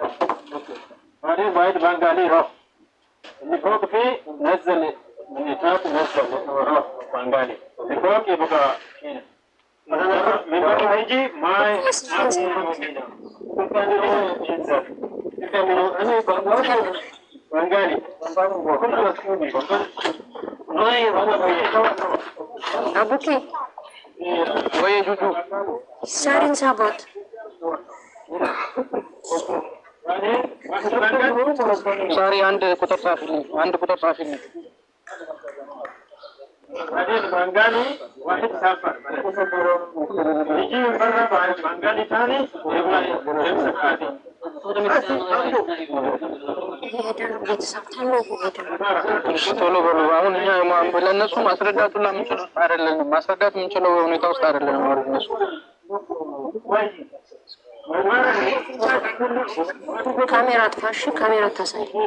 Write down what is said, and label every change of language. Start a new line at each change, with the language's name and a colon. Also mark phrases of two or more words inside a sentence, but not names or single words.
Arabic: بعدين واحد بنغالي راح اللي فوق فيه نزل من تحت نزل راح بنغالي اللي فوق يبغى هنا مثلا من برا هيجي ما هنا كان ينزل أنا بنغالي أبوكي
Amharic: ወይ ጁጁ شارين سابوت ሳሪ አንድ ቁጥር ጻፊልኝ፣ አንድ ቁጥር ጻፊልኝ።
Arabic: بعدين بنغالي واحد سافر يجي من برا بعد بنغالي ثاني يبغى يمسك هذه
Amharic: ቶሎ በሉ። አሁን እኛ ለእነሱ ማስረዳት ሁላ የምንችለው አይደለንም። ማስረዳት የምንችለው ሁኔታ ውስጥ አይደለንም። አሁን እነሱ ካሜራ አጥፋሽ፣ ካሜራ ታሳይ።